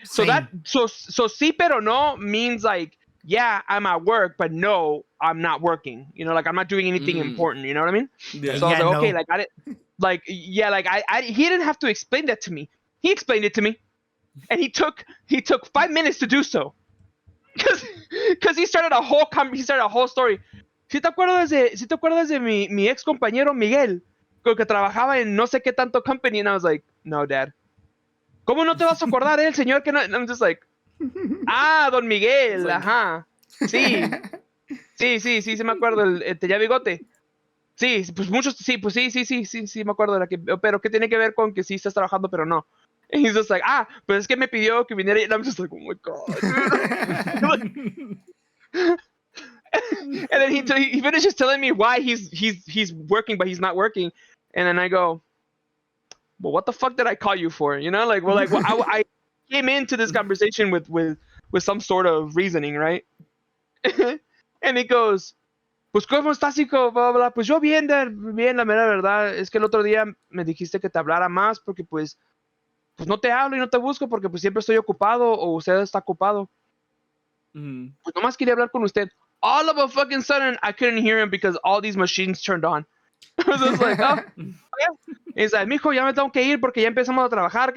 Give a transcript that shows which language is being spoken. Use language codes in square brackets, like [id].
[en] So so [es] sí, pero no [en] means like, yeah, I'm at work, but no, I'm not working. Like I'm not doing anything important. You know what I mean? Yeah. So I was like, okay, like I didn't. Like, yeah, like he didn't have to explain that to me. He explained it to me, and he took 5 minutes to do so, because he started a whole story. [es] ¿Sí te acuerdas de mi ex compañero Miguel, con que trabajaba en no sé qué tanto company? [en] And I was like, no, Dad. [es] ¿Cómo no te vas a acordar el señor que no? [en] And I'm just like, Don Miguel, like, [es] ajá, sí me acuerdo, el tenía bigote. Sí, pues muchos, sí, me acuerdo de la que, pero ¿qué tiene que ver con que sí estás trabajando, pero no? [en] And he's just like, [es] pues es que me pidió que viniera, [en] and I'm just like, oh my God. And then he finishes telling me why he's working, but he's not working. And then I go, well, what the fuck did I call you for? I came into this conversation with some sort of reasoning, right? And he goes, [es] pues ¿cómo estás, hijo? Bla, bla, bla. Pues yo bien, la mera verdad. Es que el otro día me dijiste que te hablara más porque pues no te hablo y no te busco porque pues siempre estoy ocupado o usted está ocupado. Pues nomás quería hablar con usted. [en] All of a fucking sudden, I couldn't hear him because all these machines turned on. I was just like, oh, okay. He's like, [es] mijo, ya me tengo que ir porque ya empezamos a trabajar.